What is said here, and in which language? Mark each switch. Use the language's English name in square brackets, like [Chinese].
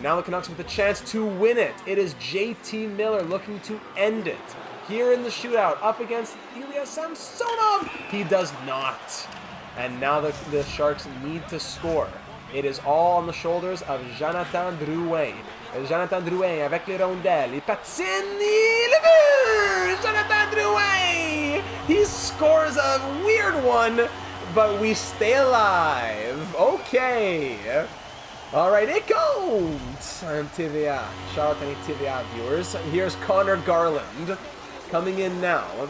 [English] Now the Canucks with a chance to win it. It is JT Miller looking to end it here in the shootout up against Ilya Samsonov. He does not. And now the Sharks need to score. It is all on the shoulders of Jonathan Drouin. [French] Jonathan Drouin avec les rondelles. Il patine, le but! Jonathan Drouin! [English] He scores a weird one, but we stay alive. Okay. All right, it goes on TVA. Shout out to any TVA viewers. Here's Connor Garland coming in now.